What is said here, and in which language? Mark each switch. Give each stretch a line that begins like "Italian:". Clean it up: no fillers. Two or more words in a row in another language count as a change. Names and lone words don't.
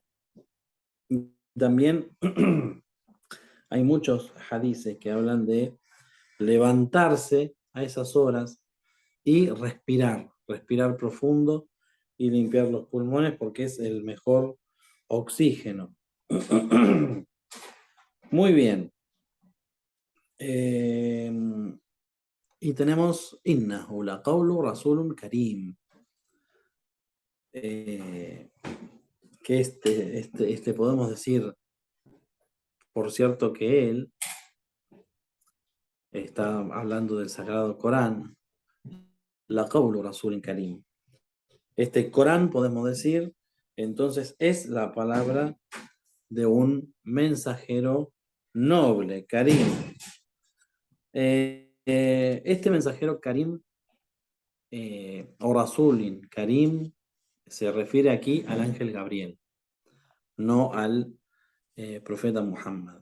Spanish: Y también hay muchos hadices que hablan de levantarse a esas horas y respirar profundo y limpiar los pulmones porque es el mejor oxígeno. Muy bien. Y tenemos
Arabic: إنه لقول رسول كريم.
Spanish: Que podemos decir, por cierto, que él está hablando del Sagrado Corán,
Arabic: لقول رسول كريم.
Spanish: Este Corán, podemos decir, entonces es la palabra de un mensajero noble, Karim. Este mensajero Karim, o
Arabic: رسولٍ كريم,
Spanish: se refiere aquí al ángel Gabriel, no al profeta Muhammad.